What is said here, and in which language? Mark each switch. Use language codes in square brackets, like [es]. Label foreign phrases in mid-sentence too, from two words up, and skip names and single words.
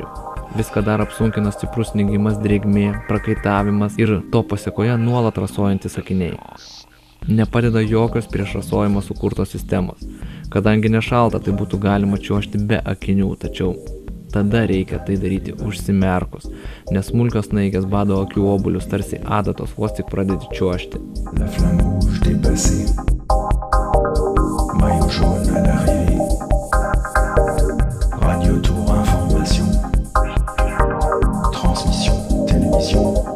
[lt] Viską dar apsunkina stiprus snigimas, drėgmė, prakaitavimas ir to pasekoje nuolat rasojantis akiniai. Nepadeda jokios prieš rasojimą sukurtos sistemos. Kadangi nešalta, tai būtų galima čiuožti be akinių, tačiau tada reikia tai daryti užsimerkus, nes smulkios snaigės bado akių obulius tarsi adatos, vos tik pradedi čiuožti. [fr] La flamme rouge dépassée. Maillot jaune à l'arrivée. Radio Tour Information. Transmission, télévision.